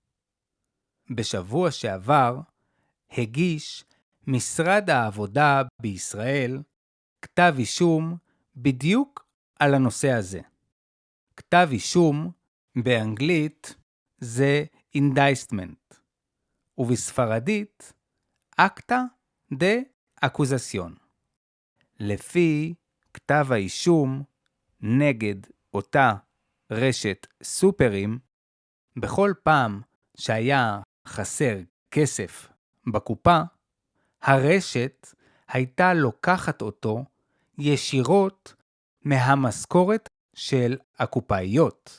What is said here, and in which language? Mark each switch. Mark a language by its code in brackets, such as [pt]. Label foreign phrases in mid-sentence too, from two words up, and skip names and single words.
[he] בשבוע שעבר הגיש משרד העבודה בישראל כתב אישום בדיוק על הנושא הזה. כתב אישום באנגלית זה indictment, ובספרדית [es] acta de acusación. [he] לפי כתב האישום נגד אותה רשת סופרים, בכל פעם שהיה חסר כסף בקופה, הרשת הייתה לוקחת אותו ישירות מהמשכורת של הקופאיות.